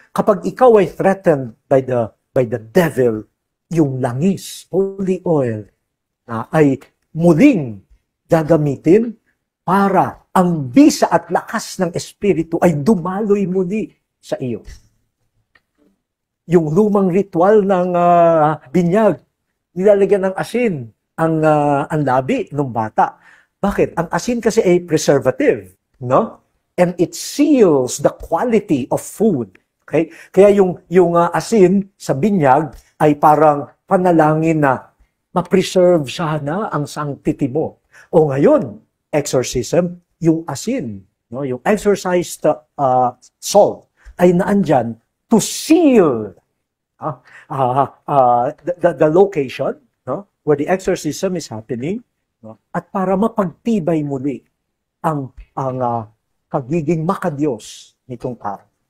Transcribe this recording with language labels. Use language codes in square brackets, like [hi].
[tl] Kapag ikaw ay [en] threatened by the devil, [tl] yung langis, holy oil, ay muling gagamitin para ang bisa at lakas ng Espiritu ay dumaloy muli sa iyo. Yung lumang ritual ng binyag, nilalagyan ng asin ang labi ng bata. Bakit? Ang asin kasi ay preservative, no? [en] And it seals the quality of food. Okay? [tl] Kaya yung asin sa binyag ay parang panalangin na ma-preserve sana ang sanctity mo. O ngayon, exorcism, yung asin, no? Yung exorcised salt ay naandyan [en] to seal the location, no, where the exorcism is happening, [tl] no, at para mapagtibay muli ang pagiging makadiyos nitong tao.